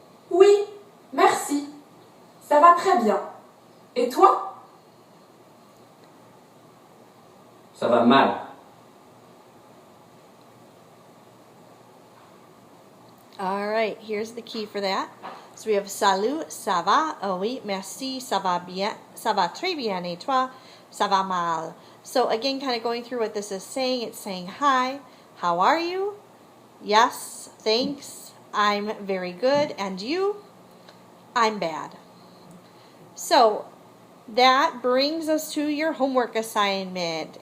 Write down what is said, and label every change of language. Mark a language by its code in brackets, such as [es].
[fr] Oui, merci. Ça va très bien. Et toi? Ça va mal. [en] All right, here's the key for that. So we have [fr] salut, ça va, oh oui, merci, ça va bien, ça va très bien, et toi, ça va mal. [en] So again, kind of going through what this is saying, it's saying hi, how are you? Yes, thanks, I'm very good, and you? I'm bad. So that brings us to your homework assignment.